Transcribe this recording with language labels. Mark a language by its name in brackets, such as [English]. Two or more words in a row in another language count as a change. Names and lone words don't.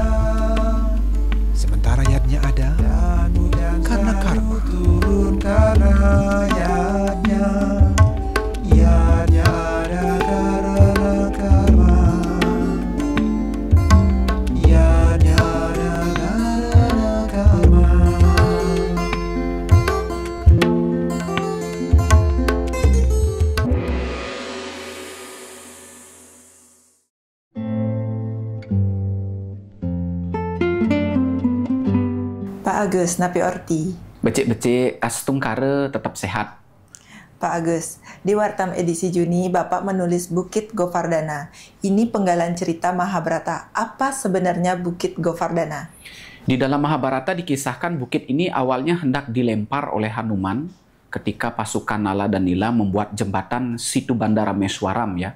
[Indonesian] Sementara yadnya ada karena karma. Turun karena yadnya. Yadnya ada karena karma. Yadnya ada karena karma. [Balinese] Pak Agus, Napi Orti. Becik-becik kastung kare [Indonesian] tetap sehat. Pak Agus, di Wartam edisi Juni, Bapak menulis Bukit Govardhana. Ini penggalan cerita Mahabharata. Apa sebenarnya Bukit Govardhana? Di dalam Mahabharata dikisahkan bukit ini awalnya hendak dilempar oleh Hanuman ketika pasukan Nala dan Nila membuat jembatan Situ Bandara Meswaram ya.